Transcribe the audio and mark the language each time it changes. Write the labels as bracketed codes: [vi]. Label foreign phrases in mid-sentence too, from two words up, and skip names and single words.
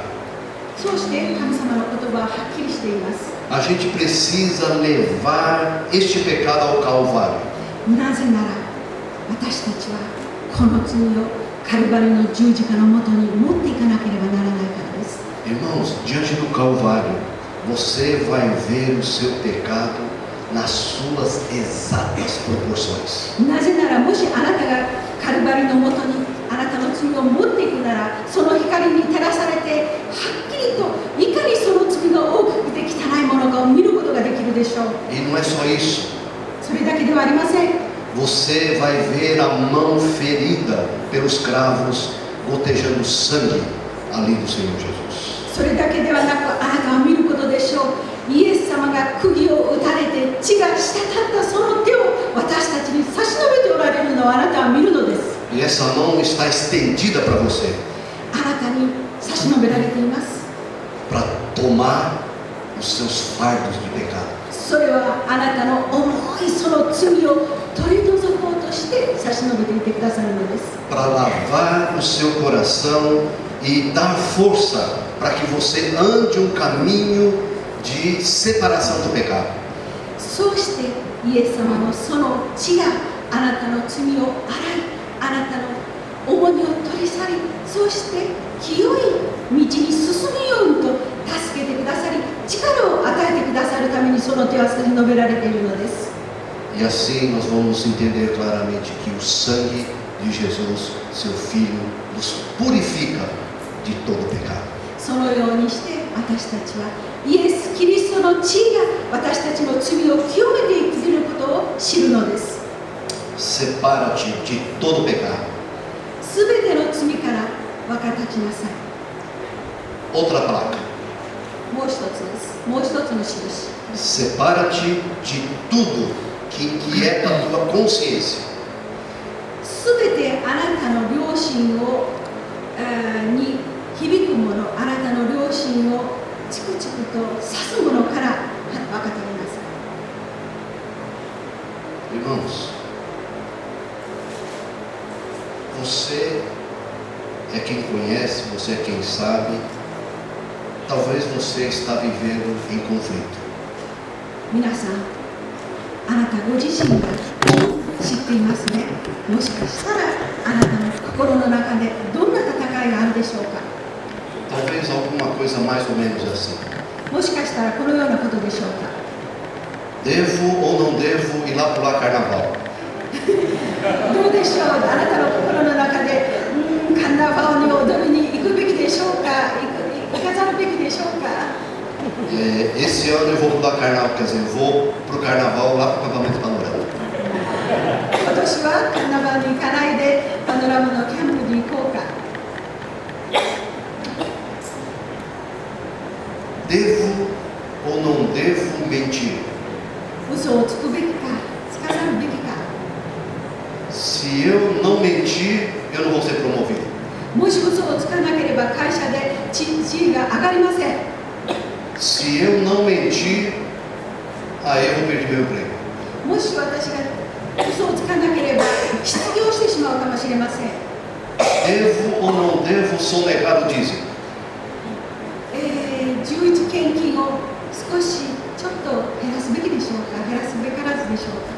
[ja] そうして神様の言葉ははっきりしています。 [pt] A gente precisa levar este pecado ao Calvário. [ja] なぜなら私たちはこの罪をカルバリの十字架のもとに持っていかなければならないからです。 [pt] Irmãos, diante do Calvário, você vai ver o seu pecado nas suas exatas proporções. [ja] なぜならもしあなたがカルバリのもとにあなたの罪を持っていくなら、その光に照らされてはっきりといかにその罪が大きくて汚いものかを見ることができるでしょう。 [pt] E não é só isso. [ja] それだけではありません。 [pt] Você vai ver a mão ferida pelos cravos gotejando sangue ali do Senhor Jesus. [ja] それだけではなく、あなたは見ることでしょう。イエス様が釘を打たれて血が滴ったその手を私たちに差し伸べておられるのをあなたは見るのです。 [pt] E essa mão está estendida para você, [ja] あなたに差し伸べられています。 [pt] para tomar os seus fardos de pecado. [ja] それはあなたの重いその罪を取り除こうとして差し伸べていてくださるのです。 [pt] Para lavar o seu coração e dar força para que você ande um caminho de separação do pecado. [ja] そうしてイエス様のその血があなたの罪を洗い、あなたの重荷を取り去り、そして清い道に進むようにと助けてくださり、力を与えてくださるためにその手は差し伸べられているのです。 [pt] E assim nós vamos entender claramente que o sangue de Jesus, seu Filho, nos purifica de todo pecado. [ja] そのようにして私たちはイエス・キリストの血が私たちの罪を清めていくことを知るのです。 [pt] Separa-te de todo pecado. [ja] すべての罪から分かちなさい。 [pt] Outra placa. [ja] もう一つです。もう一つの印。 [pt] Separa-te de tudo que inquieta a tua consciência. [ja] すべてあなたの良心をに響くもの、あなたの良心をチクチクと刺すものから分かってみなさい。 [pt] Irmãos, você é quem conhece, você é quem sabe. Talvez você está vivendo em conflito. [ja] 皆さん、あなたご自身が知っていますね。もしかしたらあなたの心の中でどんな戦いがあるでしょうか。 [pt] Talvez alguma coisa mais ou menos assim. [ja] もしかしたらこのようなことでしょうか。 [pt] Devo ou não devo ir lá pular carnaval? [ja] どうでしょう。あなたの心の中で、カンナバオに踊りに行くべきでしょうか。行かざるべきでしょうか。 [pt] Esse ano eu vou pular carnaval, quer dizer, eu vou pro carnaval lá pro acampamento panorama. [ja] 今年はカンナバに行かないでパノラマのキャンプに行こうか。 [pt] Devo ou não devo mentir? [ja] 嘘をつくべきか、つかざるべきか。 [pt] Se eu não mentir, eu não vou ser promovido. [ja] もし嘘をつかなければ会社で地位が上がりません。 [pt] Se eu não mentir, aí eu vou perder meu emprego. [ja] もし私が嘘をつかなければ失業してしまうかもしれません。 [pt] Devo ou não devo sonegar o dízimo? [ja] 11 献金を少しちょっと減らすべきでしょうか、減らすべからずでしょうか。